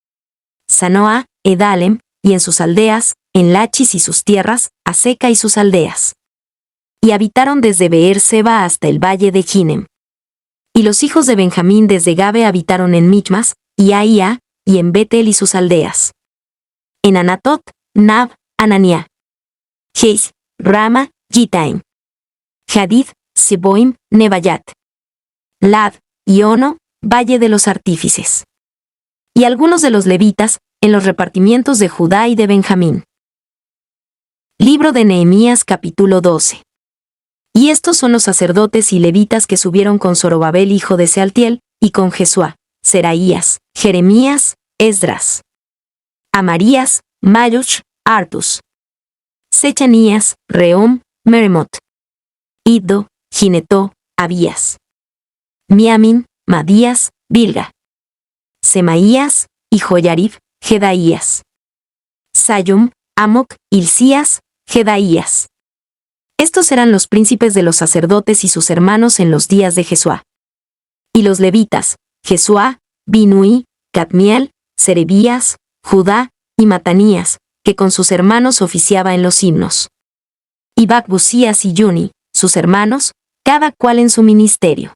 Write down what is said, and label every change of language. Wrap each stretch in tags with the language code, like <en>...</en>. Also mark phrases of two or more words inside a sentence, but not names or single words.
<es>Sanoa, Edalem, y en sus aldeas, en Lachis y sus tierras, Aseca y sus aldeas. Y habitaron desde Beer Seba hasta el valle de Ginem. Y los hijos de Benjamín desde Gabe habitaron en Michmas, y Aía, y en Betel y sus aldeas. En Anatot, Nab, Ananiá. Jes, Rama, Gitaim. Hadid, Seboim, Nebayat. Lad, y Ono, valle de los artífices. Y algunos de los levitas, en los repartimientos de Judá y de Benjamín. Libro de Nehemías capítulo 12. Y estos son los sacerdotes y levitas que subieron con Zorobabel hijo de Sealtiel, y con Jesuá, Seraías, Jeremías, Esdras, Amarías, Maluch, Artus, Sechanías, Rehum, Meremot, Iddo, Ginetó, Abías, Miamin, Madías, Bilga, Semaías, y Joyarib, Jedaías, Sayum, Amoc, Hilcías, Jedaías. Estos eran los príncipes de los sacerdotes y sus hermanos en los días de Jesuá. Y los levitas, Jesuá, Binui, Cadmiel, Serebías, Judá y Matanías, que con sus hermanos oficiaba en los himnos. Y Bacbucías y Juni, sus hermanos, cada cual en su ministerio.</es>